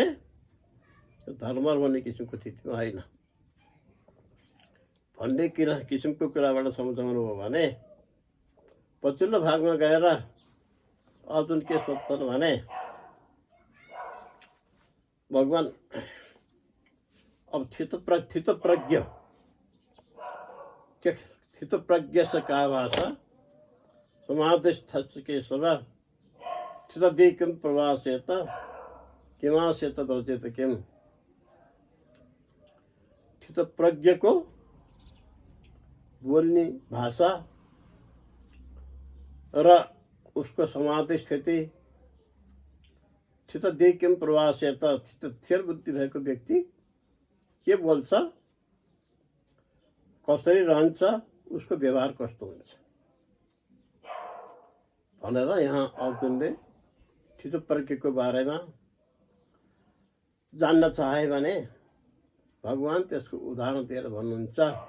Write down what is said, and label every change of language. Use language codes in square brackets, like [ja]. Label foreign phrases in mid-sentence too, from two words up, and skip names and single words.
[ne] धर्मर भन्ने किसिमको स्थितिमा होइन भन्ने किसिमको कुराबाट सम्झाउनु हो भने पछिल्लो भागमा गएर अर्जुन के सोध्छन् भने भगवान अब [sa] स्थितप्रज्ञ से का भाषा समाधिस्थ केशव स्थितधि किम प्रवासेत किमासेत वर्जेत किम। [ne] स्थितप्रज्ञ को बोलनी भाषा र उसको समाधि स्थिति [sa] स्थितधि किम प्रवासेत [ne] स्थिर बुद्धि भएको व्यक्ति के बोल्छ, कसरी रहन्छ, उसको व्यवहार कस्तो हुन्छ भनेर यहाँ अर्जुनले स्थितप्रज्ञको बारेमा जान्न चाहे भने भगवान त्यसको उदाहरण दिएर भन्नुहुन्छ।